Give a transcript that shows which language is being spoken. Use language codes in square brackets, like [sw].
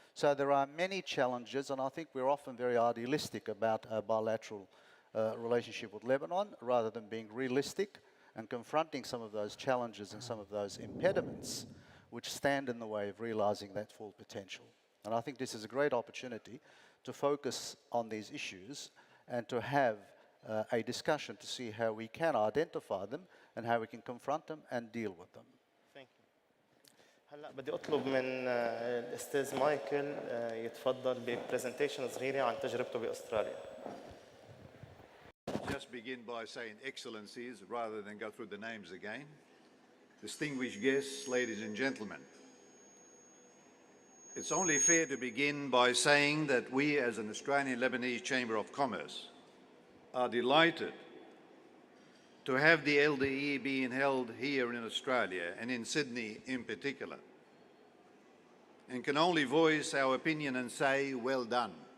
[en] So there are many challenges, and I think we're often very idealistic about a bilateral relationship with Lebanon, rather than being realistic and confronting some of those challenges and some of those impediments which stand in the way of realizing that full potential. And I think this is a great opportunity to focus on these issues and to have a discussion to see how we can identify them and how we can confront them and deal with them. [ar] هلا بدي اطلب من الاستاذ مايكل يتفضل ببرزنتيشن صغيره عن تجربته باستراليا. [en] Just begin by saying excellencies rather than go through the names again. Distinguished guests, ladies and gentlemen. It's only fair to begin by saying that we as an Australian Lebanese Chamber of Commerce are delighted to have the LDE being held here in Australia and in Sydney in particular, and can only voice our opinion and say, well done.